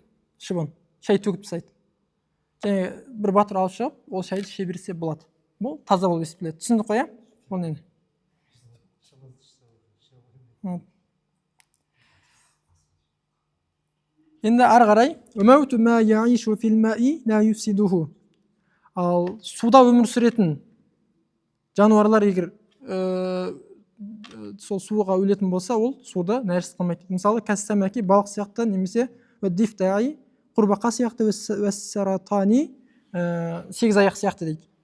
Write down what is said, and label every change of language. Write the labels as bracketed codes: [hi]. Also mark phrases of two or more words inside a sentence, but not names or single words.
[kk] Шыбын шай төгіп тастайды. Бір батыр алып шығып, ол шайды іше берсе болады. Бұл таза болып есептеледі. Түсіндік қой, оны енді. Енді ары қарай, [ar] "وموت ما يعيش في الماء لا يفسده." [kk] Ал суда өмір сүретін жануарлар егер сол суға өлетін болса, ол суды нәжіс қылмайды. Мысалы, кәссамаки балық сияқты, немесе дифтаи құрбақа сияқты, уәссаратани 8 аяқ сияқты дейді.